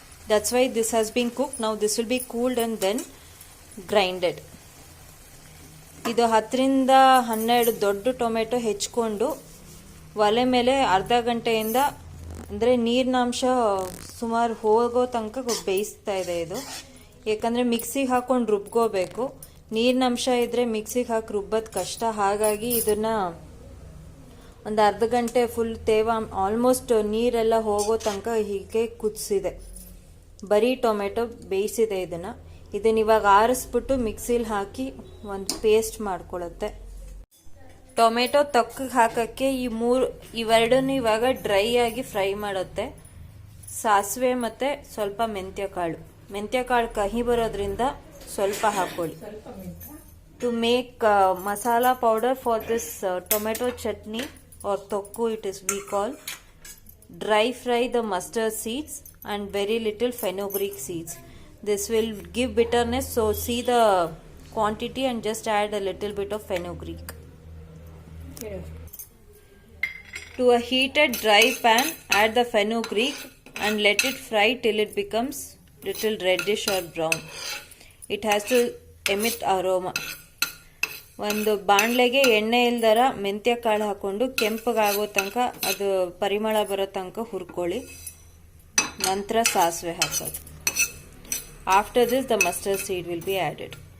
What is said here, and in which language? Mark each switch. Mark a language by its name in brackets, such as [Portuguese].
[English] That's why this has been cooked. Now this will be cooled and then grinded. [Kannada] ಇದು 10ರಿಂದ 12 ದೊಡ್ಡ tomato ಹೆಚ್ಚಿಕೊಂಡು ಒಲೆ ಮೇಲೆ ಅರ್ಧ ಗಂಟೆಯಿಂದ ಅಂದರೆ ನೀರಿನಾಂಶ ಸುಮಾರು ಹೋಗೋ ತನಕ ಬೇಯಿಸ್ತಾ ಇದೆ ಇದು. ಯಾಕಂದರೆ ಮಿಕ್ಸಿಗೆ ಹಾಕೊಂಡು ರುಬ್ಕೋಬೇಕು. ನೀರಿನಂಶ ಇದ್ದರೆ ಮಿಕ್ಸಿಗೆ ಹಾಕಿ ರುಬ್ಬೋದು ಕಷ್ಟ. ಹಾಗಾಗಿ ಇದನ್ನು ಒಂದು ಅರ್ಧ ಗಂಟೆ ಫುಲ್ ಆಲ್ಮೋಸ್ಟ್ ನೀರೆಲ್ಲ ಹೋಗೋ ತನಕ ಹೀಗೆ ಕುದಿಸಿದೆ. ಬರೀ ಟೊಮೆಟೊ ಬೇಯಿಸಿದೆ ಇದನ್ನು ಇವಾಗ ಆರಿಸ್ಬಿಟ್ಟು ಮಿಕ್ಸಿಲಿ ಹಾಕಿ ಒಂದು ಪೇಸ್ಟ್ ಮಾಡ್ಕೊಳ್ಳುತ್ತೆ. ಟೊಮೆಟೊ ತೊಕ್ಕಿಗೆ ಹಾಕೋಕ್ಕೆ ಇವೆರಡನ್ನು ಇವಾಗ ಡ್ರೈ ಆಗಿ ಫ್ರೈ ಮಾಡುತ್ತೆ. ಸಾಸಿವೆ ಮತ್ತು ಸ್ವಲ್ಪ ಮೆಂತ್ಯಕಾಳು ಕಹಿ ಬರೋದ್ರಿಂದ ಸ್ವಲ್ಪ ಹಾಕೊಳ್ಳಿ. [English] To make masala powder for this tomato chutney or tokku it is we call, dry fry the mustard seeds and very little fenugreek seeds. This will give bitterness, so see the quantity and just add a little bit of fenugreek. To a heated dry pan, add the fenugreek and let it fry till it becomes little reddish or brown. It has to emit aroma. [Kannada] ಒಂದು ಬಾಣಲೆಗೆ ಎಣ್ಣೆ ಇಲ್ದರ ಮೆಂತ್ಯ ಕಾಳು ಹಾಕೊಂಡು ಕೆಂಪಗಾಗೋ ತನಕ ಅದು ಪರಿಮಳ ಬರೋ ತನಕ ಹುರ್ಕೊಳ್ಳಿ. ನಂತರ ಸಾಸಿವೆ ಹಾಕೋದು. [English] After this the mustard seed will be added.